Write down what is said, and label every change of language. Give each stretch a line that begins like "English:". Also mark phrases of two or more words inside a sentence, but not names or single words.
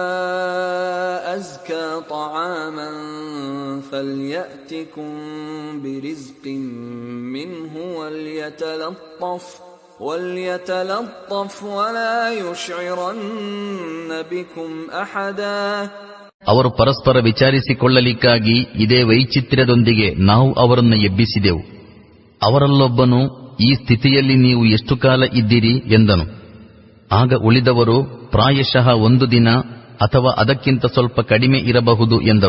Arabic: أزكى طعاما فليأتكم برزق منه وليتلطف ولا يشعرن بكم أحدا.
Kannada: ಅವರು ಪರಸ್ಪರ ವಿಚಾರಿಸಿಕೊಳ್ಳಲಿಕ್ಕಾಗಿ ಇದೇ ವೈಚಿತ್ರ್ಯದೊಂದಿಗೆ ನಾವು ಅವರನ್ನು ಎಬ್ಬಿಸಿದೆವು. ಅವರಲ್ಲೊಬ್ಬನು, ಈ ಸ್ಥಿತಿಯಲ್ಲಿ ನೀವು ಎಷ್ಟು ಕಾಲ ಇದ್ದೀರಿ ಎಂದನು. ಆಗ ಉಳಿದವರು, ಪ್ರಾಯಶಃ 1 ದಿನ ಅಥವಾ ಅದಕ್ಕಿಂತ ಸ್ವಲ್ಪ ಕಡಿಮೆ ಇರಬಹುದು ಎಂದರು.